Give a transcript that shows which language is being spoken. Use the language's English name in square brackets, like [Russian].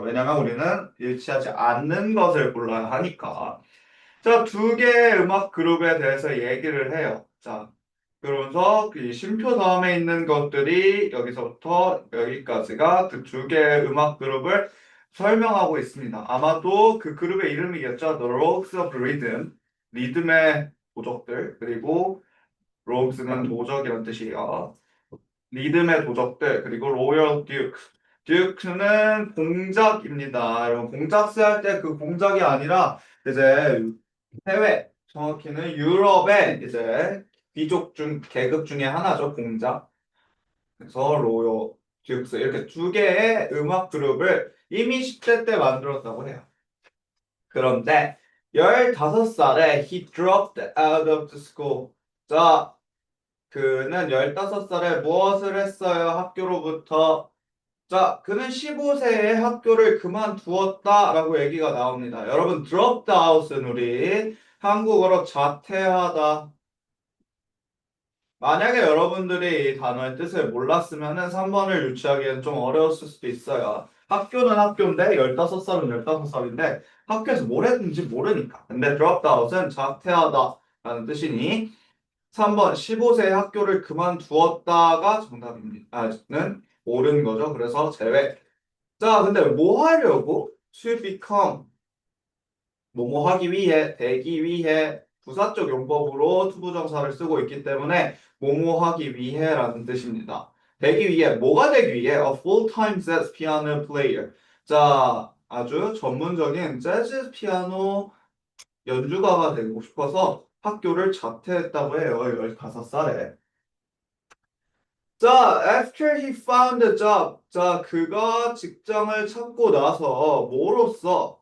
[Korean] 왜냐면 우리는 일치하지 않는 것을 골라야 하니까. 자, 두 개의 음악 그룹에 대해서 얘기를 해요. 자, 그러면서 이 쉼표 다음에 있는 것들이 여기서부터 여기까지가 그 두 개의 음악 그룹을 설명하고 있습니다. 아마도 그 그룹의 이름이겠죠. [English] The Rogues of Rhythm, 리듬의 도적들. [Korean] 그리고 Rogues는 도적이란 뜻이에요. 리듬의 도적들, 그리고 로열 듀크. 듀크는 공작입니다. 여러분, 공작스 할 때 그 공작이 아니라 이제 해외, 정확히는 유럽의 이제 계급 중에 하나죠, 공작. 그래서 로열 듀크스 이렇게 두 개의 음악 그룹을 이미 10대 때 만들었다고 해요. 그런데 15살에 [English] he dropped out of the school. [Korean] 자, 그는 15살에 무엇을 했어요? 학교로부터. 자, 그는 15세에 학교를 그만두었다라고 얘기가 나옵니다. 여러분, dropped out은 우리 한국어로 자퇴하다. 만약에 여러분들이 이 단어의 뜻을 몰랐으면은 3번을 유추하기엔 좀 어려웠을 수도 있어요. 학교는 학교인데 15살은 15살인데 학교에서 뭘 했는지 모르니까. 근데 dropped out은 자퇴하다라는 뜻이니 3번 15세 학교를 그만두었다가 정답입니다. 는 옳은 거죠. 그래서 제외. 자, 근데 뭐 하려고? [English] To become. [Korean] 뭐뭐 하기 위해, 되기 위해 부사적 용법으로 투부정사를 쓰고 있기 때문에 뭐뭐 하기 위해라는 뜻입니다. 되기 위해, 뭐가 되기 위해? [English] A full-time jazz piano player. [Korean] 자, 아주 전문적인 재즈 피아노 연주가가 되고 싶어서 학교를 자퇴했다고 해요. 15살에. 자, [English] after he found a job. [Korean] 자, 그가 직장을 찾고 나서 뭐로써?